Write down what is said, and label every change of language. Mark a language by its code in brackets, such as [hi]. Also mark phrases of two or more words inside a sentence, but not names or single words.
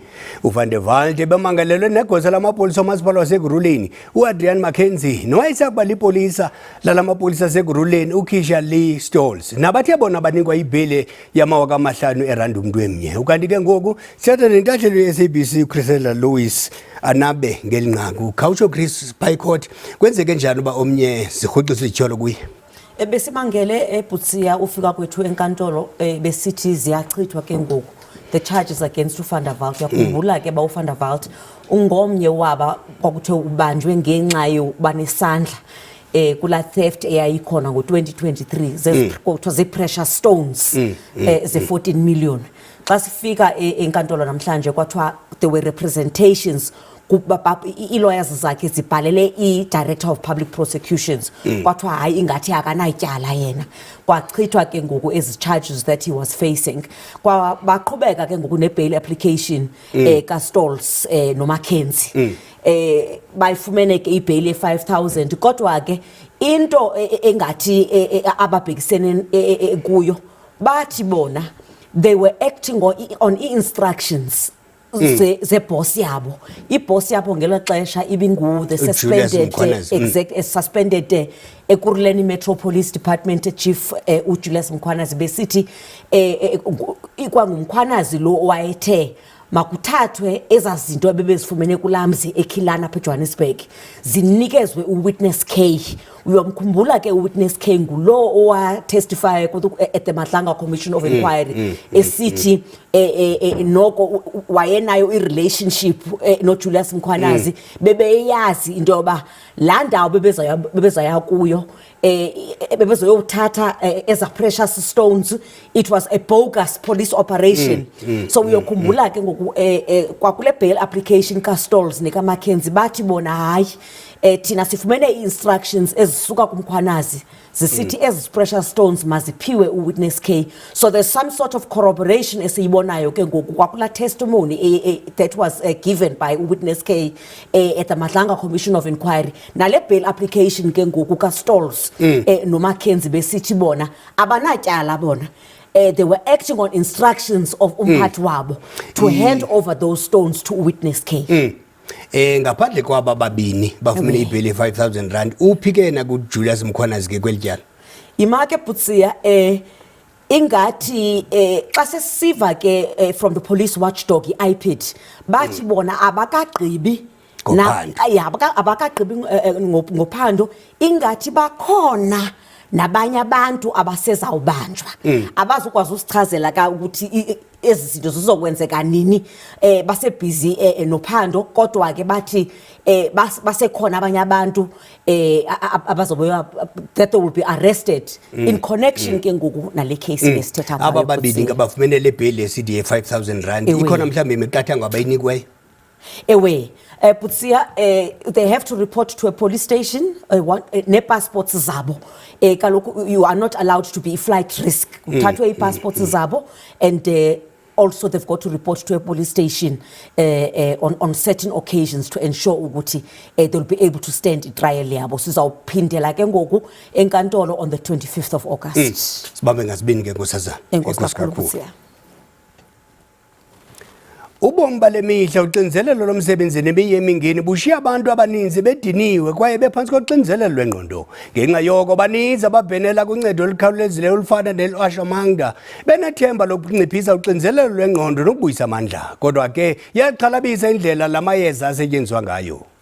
[xh] uVan der Walt bemangalelwe negosa lamapolisa omasipala waseGuruleni uAdrian Mackenzie nowayesakuba lipolisa lala mapolisa aseGuruleni uKeisha Lee Stolz nabathe bona banikwa ibhele yama-5,000 erandi umntu emnye. Ukanti ke ngoku sithatha nentathelo ye-SABC uChrisela Lewis anabe ngelinqaku khawutsho Chris Picot kwenzeke njani uba omnye zirhoxisa izityholo kuye? Besimangele eButsiya ufika kwethu enkantolo besithi ziyachithwa ke ngoku [en] the charges against [xh] uVan der Walt. Yakhumbula ke ba uVan der Walt ungomnye waba kwakuthe ubanjwe ngenxa yokuba nesandla kula theft eyayikhona ngo-2023 kuthiwa zii- [en] precious stones [xh] ze-14 million. Xa sifika enkantolo namhlanje kwathiwa [en] there were representations [xh] i-lawyers zakhe zibhalele i- [en] director of public prosecutions [xh] kwathiwa hayi ingathi akanatyala yena, kwachithwa ke ngoku ezi [en] charges that he was facing. [xh] Baqhubeka ke ngoku ne- [en] bail application [xh] kaStolz noMackenzie bayifumene ke i-bail ye-5,000 kodwa ke into engathi ababhekisene kuyo bathi bona [en] they were acting on instructions [xh] ze-boss yabo. I-boss yabo ngelo xesha ibingu [en] the suspended eKuruleni Metro Police Department chief [xh] uJulius Mkhwanazi besithi ikwangumkhwanazi lo owayethe makuthathwe ezazinto ebebezifumene kulamzi eKhilana apha eJohannesburg zinikezwe uWitness K. Uyamkhumbula ke uWitness K ngulo owatestify [en] at the Madlanga Commission of Inquiry [xh] esithi noko wayenayo i-relationship noJulius Mkhwanazi bebeyazi into yoba laa ndawo bebezaya kuyo bebezoyothatha eza [en] precious stones, it was a bogus police operation. [xh] So uyokhumbula ke ngoku kwakule [en] bail application [xh] kaStolz nekaMackenzie bathi bona hayi thina sifumene i-instructions ezisuka kumkhwanazi zisithi ezi [en] precious stones [xh] maziphiwe uWitness K. [en] So there's some sort of corroboration [xh] esiyibonayo ke ngoku kwakula [en] testimony that was given by [xh] uWitness K [en] at the Madlanga Commission of Inquiry [xh] nale [en] bail application [xh] ke ngoku kaStolz noMackenzie besithi bona abanatyala bona. [en] They were acting on instructions of [xh] umphathi wabo [en] to hand over those stones to Witness K. [xh] ngaphandle kwaba babini bafumene ibheli 5,000 rand uphike na ku Julius Mkhwanazi ke kwelityala Imake Butsia ingathi xa sesiva ke [en] from the police watchdog [xh] iPid bathi bona abakagqibi abakagqibi ngophando ingathi bakhona nabanye abantu abasezawubanjwa abazukwazi usichazela ka ukuthi ezi zinto zizokwenzeka nini base busy nophando kodwa ke bathi basekhona abanye abantu abazobe [en] that will be arrested in connection [xh] ke ngoku nale case lesithetha ngayo aba babili ngabafumene le bail esithi 5,000 rand ikhona mhlambe imiqathango abayinikweyo [en] ewe Butsia they have to report to a police station [xh] ne passports zabo kaloku [en] you are not allowed to be flight risk [xh] uthathwe passports zabo [en] and also they've got to report to a police station on certain occasions to ensure ukuthi they'll be able to stand trial [xh] yabo sizawuphindela ke ngoku enkantolo [en] on the 25th of August [xh] sibambe ngasibini ke nkosazana enkosi Ubomi bale mihla uxinzelelo lomsebenzi nemiyemingeni bushiya abantu abaninzi bediniwe kwaye bephansi koxinzelelo lwengqondo ngenxa yoko baninzi ababhenela kuncedo olukhawulezileyo olufana nel-Ashamangda benethemba lokunciphisa uxinzelelo lwengqondo nokubuyisa amandla kodwa ke yaxhalabisa indlela lamayeza asetyenziswa ngayo